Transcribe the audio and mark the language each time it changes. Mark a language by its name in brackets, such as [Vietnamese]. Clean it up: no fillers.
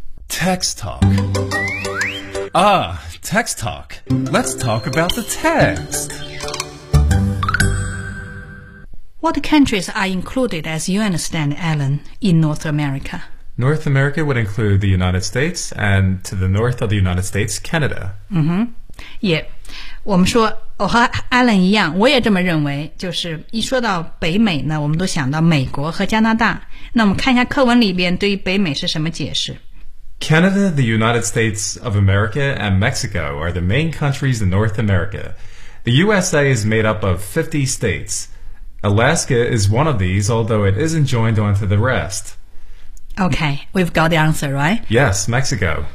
[English] Text Talk Text Talk Let's talk about the text What countries are included as you understand, Alan, in North America North America would include the United States and to the north of the United States, Canada. Mm-hmm. Yeah. [Chinese] 我们说我和 Alan 一样我也这么认为就是一说到北美呢我们都想到美国和加拿大。那我们看一下课文里边对于北美是什么解释。 [English] Canada, the United States of America, and Mexico are the main countries in North America. The USA is made up of 50 states. Alaska is one of these, although it isn't joined onto the rest. Okay, we've got the answer, right? Yes, Mexico.